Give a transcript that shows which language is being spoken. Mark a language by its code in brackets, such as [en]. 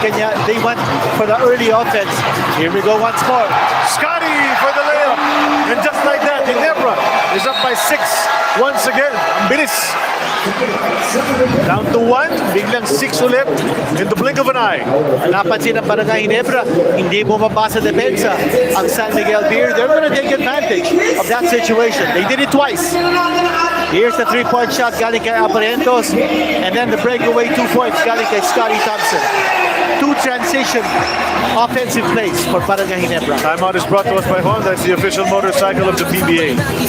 [en] Kanya, they went for the early offense. Here we go once more. Scotty for the layup. And just like that, Ginebra is up by 6 once again. [tl] Ang bilis. [en] Down to 1, [tl] biglang 6 ulit [en] in the blink of an eye. [tl] Napansin ng Barangay Ginebra, hindi bumaba sa depensa ang San Miguel Beer. [en] They're going to take advantage of that situation. They did it twice. Here's the 3-point shot [tl] galing kay [en] Abarientos, and then the breakaway 2 points galing kay Scotty Thompson. 2 transition offensive plays for Barangay Ginebra. Timeout is brought to us by Honda. It's the official motorcycle of the PBA.